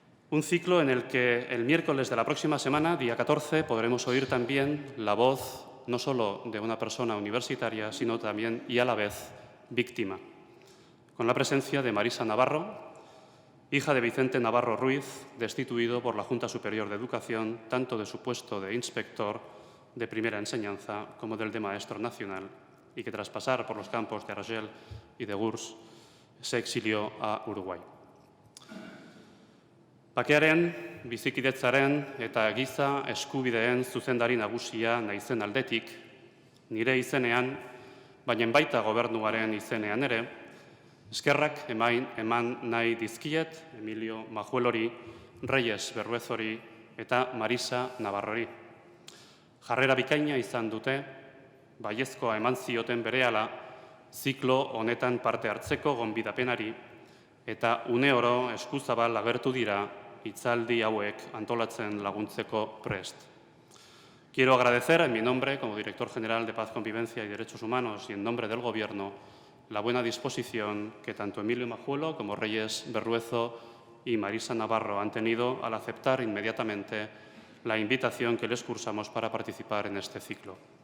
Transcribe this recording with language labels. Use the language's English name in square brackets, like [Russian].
[Spanish] Un ciclo en el que el miércoles de la próxima semana, día 14, podremos oír también la voz no solo de una persona universitaria, sino también y a la vez víctima, con la presencia de Marisa Navarro, hija de Vicente Navarro Ruiz, destituido por la Junta Superior de Educación tanto de su puesto de inspector de primera enseñanza como del de maestro nacional, y que tras pasar por los campos de Argel y de Gurs se exilió a Uruguay. [Basque] Bakearen, bizikidetzaren eta giza eskubideen zuzendari nagusia naizen aldetik, nire izenean, baina baita gobernuaren izenean ere, eskerrak eman nahi dizkiet Emilio Majuelori, Reyes Berruezori eta Marisa Navarrori. Jarrera bikaina izan dute, baiezkoa eman zioten berehala, ziklo honetan parte hartzeko gonbidapenari eta une oro eskuzabal agertu dira hitzaldi hauek antolatzen laguntzeko prest. [Spanish] Quiero agradecer en mi nombre, como director general de Paz, Convivencia y Derechos Humanos y en nombre del Gobierno, la buena disposición que tanto Emilio Majuelo como Reyes Berruezo y Marisa Navarro han tenido al aceptar inmediatamente la invitación que les cursamos para participar en este ciclo.